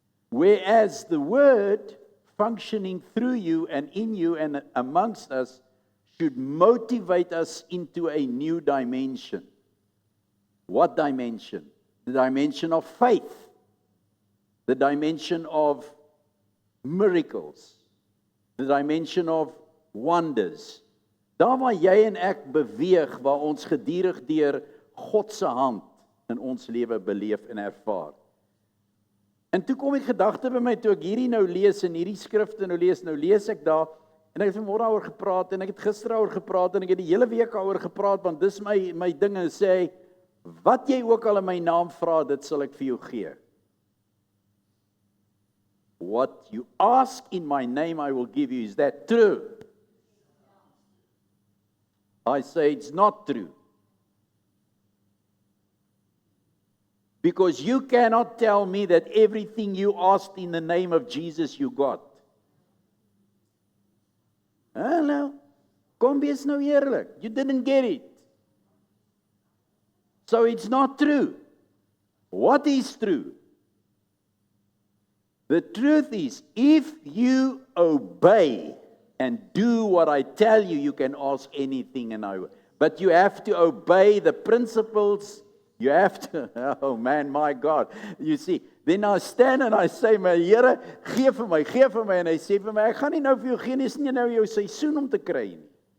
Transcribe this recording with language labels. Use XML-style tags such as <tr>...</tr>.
<en>Whereas the Word functioning through you and in you and amongst us should motivate us into a new dimension. What dimension? The dimension of faith. The dimension of miracles. The dimension of wonders.</en> <af>Daar waar jy en ek beweeg, waar ons gedurig deur God se hand in ons lewe beleef en ervaar. En toe kom die gedagte by my toe ek hierdie nou lees en hierdie skrifte nou lees ek daar en ek het vanmôre daaroor gepraat en ek het gister daaroor gepraat en ek het die hele week daaroor gepraat want dis my dinge en sê wat jy ook al in my naam vra, dit sal ek vir jou gee.</af> <en>What you ask in my name I will give you. Is that true? I say it's not true. Because you cannot tell me that everything you asked in the name of Jesus you got.</en> <af>Hallo, kom wees nou eerlik.</af> <en>You didn't get it. So it's not true. What is true? The truth is, if you obey and do what I tell you, you can ask anything and I will. But you have to obey the principles. You have to, oh man, my God. You see, then I stand and I say,</en> <af>my Here, gee vir my. En hy sê vir my, ek gaan nie nou vir jou gee, dis nie nou jou seisoen om te kry nie.</af>